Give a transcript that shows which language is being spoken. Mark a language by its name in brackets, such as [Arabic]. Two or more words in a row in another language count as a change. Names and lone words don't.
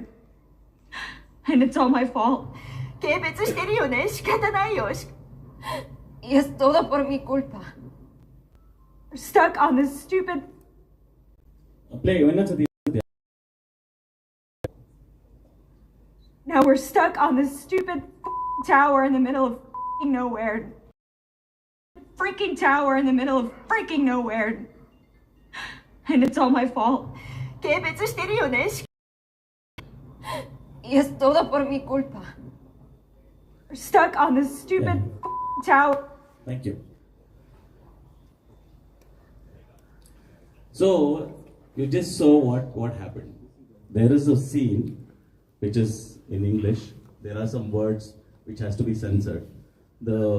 [English] And it's all my fault. [Japanese] 軽蔑してるよね。仕方ないよ。 [Spanish] Y es todo por mi culpa. [English] We're stuck on this stupid Play. Now we're stuck on this stupid tower in the middle of nowhere. Freaking tower in the middle of freaking nowhere. And it's all my fault. [Japanese] 軽蔑してるよね。 [Spanish] Y es todo por mi culpa. [English] We're stuck on this stupid tower. Thank you. So you just saw what happened. There is a scene which is in English. There are some words which has to be censored.